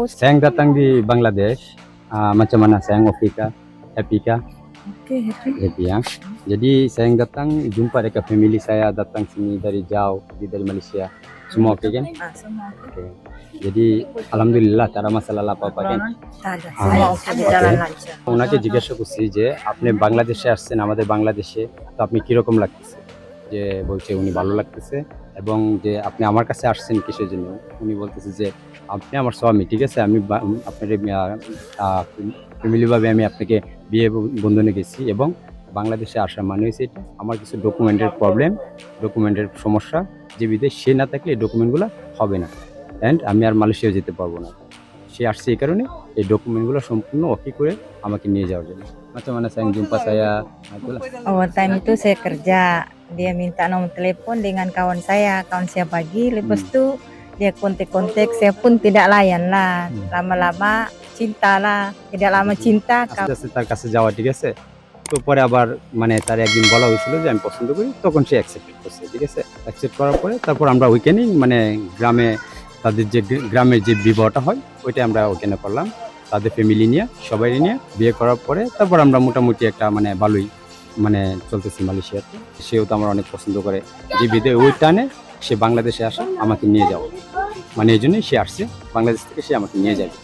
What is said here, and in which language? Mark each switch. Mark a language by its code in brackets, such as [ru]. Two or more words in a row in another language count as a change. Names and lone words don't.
[ms] Saya datang di Bangladesh. Macam mana saya Afrika, happy kah? Oke, happy. Happy ya. Jadi saya datang jumpa dekat family saya datang sini dari jauh dari Malaysia. Semua oke kan? Semua Oke. Jadi alhamdulillah tak ada masalah apa-apa kan? tak ada. Semua oke di jalan lancar. [bn] ওনাকে জিজ্ঞাসা করছি যে আপনি বাংলাদেশে আসছেন আমাদের বাংলাদেশে তো আপনি কিরকম লাগতেছে যে বলছে উনি ভালো লাগতেছে এবং যে আপনি আমার কাছে আসছেন কিসের জন্য উনি বলতেছে যে আপনি আমার স্বামী ঠিক আছে আমি আপনার ফ্যামিলিভাবে আমি আপনাকে বিয়ে বন্ধনে গেছি এবং বাংলাদেশে আসার মানে হয়েছে এটা আমার কিছু ডকুমেন্টের প্রবলেম ডকুমেন্টের সমস্যা যে বিদেশ সে না থাকলে এই ডকুমেন্টগুলো হবে না অ্যান্ড আমি আর মালয়েশিয়া যেতে পারবো না সে আসছে এই কারণে এই ডকুমেন্টগুলো সম্পূর্ণ ওকে করে আমাকে নিয়ে যাওয়ার জন্য [ms] macam mana saya jumpa saya itulah Oh, time itu saya kerja. Dia minta nomor telepon dengan kawan saya bagi. Lepas itu dia kontak-kontak, saya pun tidak layan lah. Lama-lama cinta lah. Tidak lama cinta. [bn] আস্তে আস্তে তার কাছে যাওয়া ঠিক আছে তো পরে আবার মানে তার একদিন বলা হয়েছিল যে আমি পছন্দ করি তখন সে অ্যাকসেপ্ট করছে ঠিক আছে অ্যাকসেপ্ট করার পরে তারপর আমরা ওইখানেই মানে গ্রামে তাদের যে গ্রামের যে বিবাহটা হয় ওইটা আমরা ওখানে করলাম তাদের ফ্যামিলি নিয়ে সবাই নিয়ে বিয়ে করার পরে তারপর আমরা মোটামুটি একটা মানে ভালোই মানে চলতেছি মালয়েশিয়াতে সেও তো আমার অনেক পছন্দ করে যে বিদে ওই টানে সে বাংলাদেশে আসে আমাকে নিয়ে যাও মানে এই জন্যই সে আসছে বাংলাদেশ থেকে সে আমাকে নিয়ে যাবে